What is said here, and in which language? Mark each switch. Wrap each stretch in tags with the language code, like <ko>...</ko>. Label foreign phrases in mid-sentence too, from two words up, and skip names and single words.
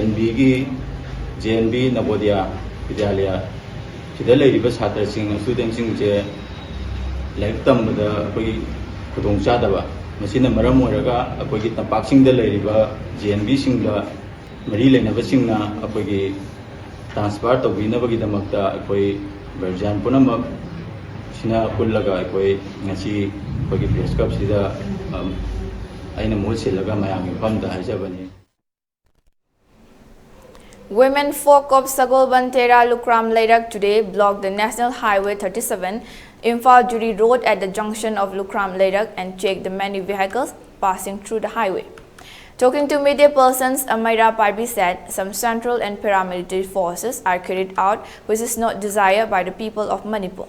<mni>JNB Navodaya Vidyalaya sida leiriba chhatra sing student sing je laik tambada koi khudong chadaba masina maram oiraga akogi tapak sing da leiriba JNB sing da mari lenaba singna akogi transfer to binabagi damakta akoi version punamak sina pullaga akoi ngasi akogi</mni> <en>press club</en> <mni>sida aina mol selaga mayam famda haijabani.</mni> <en>Women folk of Sagol Bantera Lukram Leirak today blocked the National Highway 37 Imphal Juri Road at the junction of Lukram Leirak and checked the many vehicles passing through the highway. Talking to media persons, Amaira Parbi said some central and paramilitary forces are carried out, which is not desired by the people of Manipur.</en>